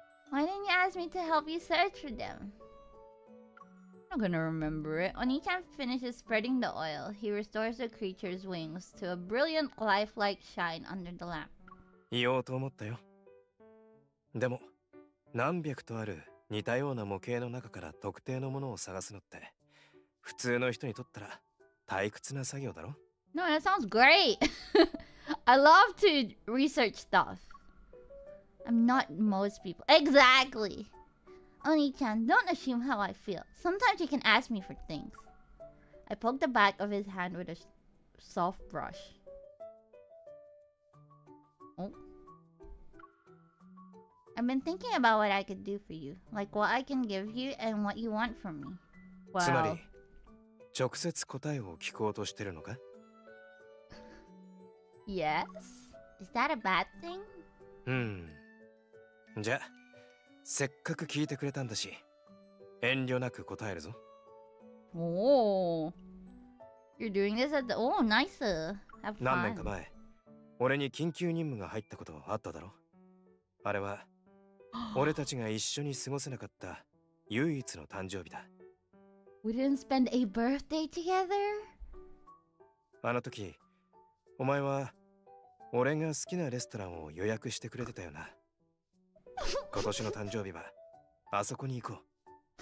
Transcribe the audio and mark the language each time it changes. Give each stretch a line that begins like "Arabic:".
English: Why didn't you ask me to help you search for them? I'm not gonna remember it. Oniichaan finishes spreading the oil. He restores the creature's wings to a brilliant lifelike shine under the lamp.
Japanese: 言おうと思ったよ。でも、何百とある似たような模型の中から特定のものを探すのって、普通の人にとったら退屈な作業だろ？
English: No, that sounds great. I love to research stuff. I'm not most people. Exactly. Oni-chan, don't assume how I feel. Sometimes you can ask me for things. I poked the back of his hand with a soft brush. Oh. I've been thinking about what I could do for you. Like what I can give you and what you want from me.
Japanese: つま
English: Wow.
Japanese: り、直接答えを聞こうとしてるのか？
English: Yes? Is that a bad thing?
Japanese: じゃあ、せっかく聞いてくれたんだし、遠慮なく答えるぞ。
English: Oh. You're doing this at the... Oh, nice. Have
Japanese: 何年か
English: fun.
Japanese: 前、俺に緊急任務が入ったことあっただろ。あれは、俺たちが一緒に過ごせなかった唯一の誕生日だ。
English: We didn't spend a birthday together?
Japanese: あの時、お前は俺が好きなレストランを予約してくれてたよな。今年の誕生日はあそこに行こう。